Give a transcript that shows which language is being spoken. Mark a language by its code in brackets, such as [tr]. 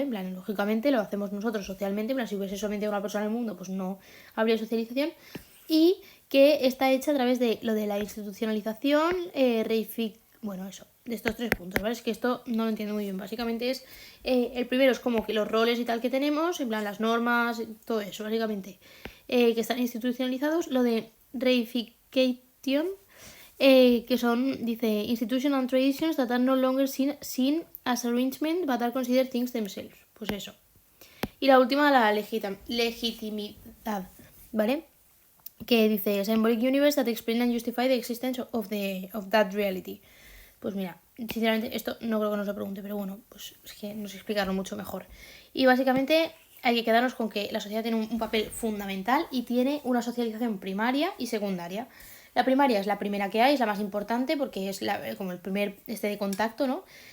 [es] En plan, lógicamente lo hacemos nosotros socialmente, en plan, si hubiese solamente una persona en el mundo, pues no habría socialización, y que está hecha a través de lo de la institucionalización, bueno, eso, de estos tres puntos, ¿vale? Es que esto no lo entiendo muy bien. Básicamente es, el primero es como que los roles y tal que tenemos, en plan las normas, todo eso, básicamente, que están institucionalizados. Lo de reification, que son, dice, [en] institutional traditions that are no longer seen as arrangement but are considered things themselves. [es] Pues eso. Y la última, la legitimidad, ¿vale? Que dice [en] symbolic universe that explain and justify the existence of that reality. [es] Pues mira, sinceramente esto no creo que nos lo pregunte, pero bueno, pues es que no sé explicarlo mucho mejor. Y básicamente hay que quedarnos con que la sociedad tiene un papel fundamental y tiene una socialización primaria y secundaria. La primaria es la primera que hay, es la más importante porque es como el primer de contacto, ¿no?